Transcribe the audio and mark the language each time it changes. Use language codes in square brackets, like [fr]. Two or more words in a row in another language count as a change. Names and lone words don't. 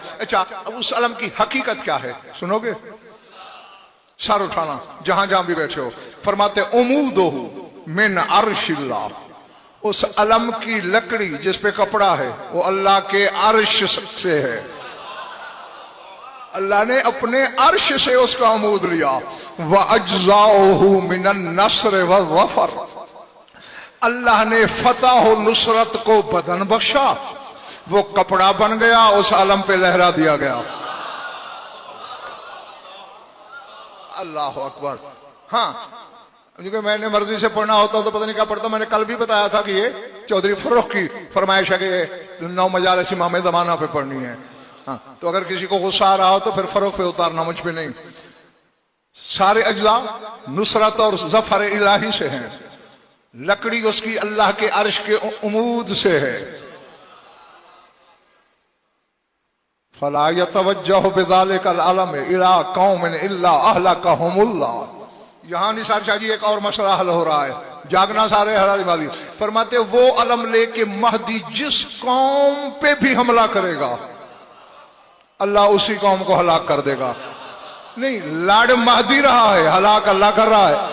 [hi] अच्छा, अब उस अलम की हकीकत क्या है सुनोगे? सर उठाना जहां जहां भी बैठे हो। फरमाते [ar] عموده من عرش الله, [hi] उस अलम की लकड़ी जिस पे कपड़ा है वो अल्लाह के अर्श से है। अल्लाह ने अपने अर्श से उसका अमूद लिया। [ar] وأجزاؤه من النصر والظفر, [hi] अल्लाह ने फतह व नुसरत को बदन बख्शा, वो कपड़ा बन गया, उस अलम पे लहरा दिया गया। [ar] الله أكبر. [hi] हाँ, क्योंकि मैंने मर्जी से पढ़ना होता तो पता नहीं क्या पढ़ता। मैंने कल भी बताया था कि ये चौधरी फर्रुख की फरमाइश है कि 9 मजालिस इमाम ज़माना पे पढ़नी है। हाँ, तो अगर किसी को गुस्सा आ रहा हो तो फिर फर्रुख पे उतारना, मुझ पे नहीं। सारे अज्जा नुसरत और जफर इलाही से हैं। लकड़ी उसकी अल्लाह के अर्श के उमूद से है। [ar] فلا يتوجه بذلك العلم إلى قوم إلا أهلكهم الله. [hi] यहां निसार शाह जी एक और मसला हल हो रहा है, जागना सारे हलाल वाली। फरमाते वो अलम लेके महदी जिस कौम पे भी हमला करेगा अल्लाह उसी कौम को हलाक कर देगा। नहीं, लाड महदी रहा है, हलाक अल्लाह कर रहा है।